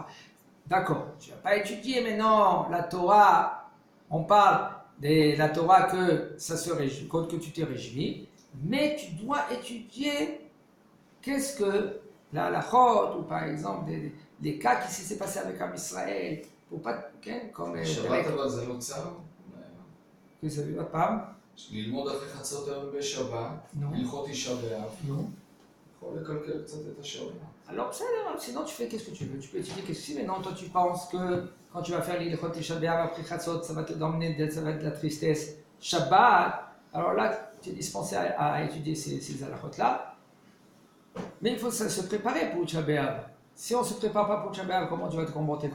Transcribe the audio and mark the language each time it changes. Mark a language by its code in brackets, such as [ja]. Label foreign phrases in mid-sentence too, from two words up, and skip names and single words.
[fr] D'accord, tu ne vas pas étudier maintenant la Torah. On parle de la Torah que ça se réjouit, que tu t'es réjoui, mais tu dois étudier qu'est-ce que la halachot, ou par exemple des cas qui s'est passé avec Am Israël, pour pas comme [he] שבת אבל זה לא צר? [fr] que ça veut dire pas. [he] ללמוד אחרי חצות היום בשבת, הלכות תשעה באב, יכול לקלקל קצת את השבת. [fr] Alors, sinon tu fais qu'est-ce que tu veux. Tu peux étudier qu'est-ce que tu veux. Maintenant, toi, tu penses que quand tu vas faire l'ilchot Tisha B'Av après Chatzot, ça va te donner ça va être de la tristesse. Shabbat, alors là, tu es dispensé à étudier ces halachot-là. Mais il faut se préparer pour Tisha B'Av. Si on ne se prépare pas pour Tisha B'Av, comment tu vas te comporter?